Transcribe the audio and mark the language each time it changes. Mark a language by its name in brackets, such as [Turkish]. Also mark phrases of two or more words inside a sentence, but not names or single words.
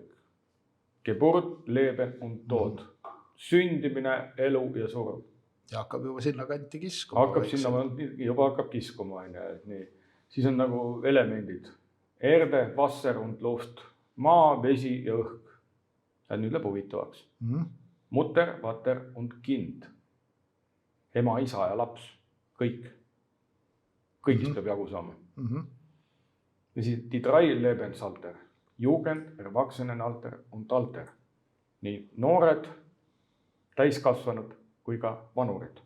[German] Geburt, Leben und Tod. [Estonian] Sündimine, elu ja surm. Ja hakkab juba sinna kanti kiskuma. Juba hakkab kiskuma. Nii. Siis on nagu elemendid. [German] Erde, Wasser und Luft. [Estonian] Maa, vesi ja õhk. Ja nüüd läheb huvitavaks. [German] Mutter, vater und kind. [Estonian] Ema, isa ja laps. Kõik. Kõigist peab jagu saama. Ja siis [German] die 3 Lebensalter. Jugend, Erwachsenenalter und Alter. [Estonian] Nii noored, täiskasvanud kui ka vanurid.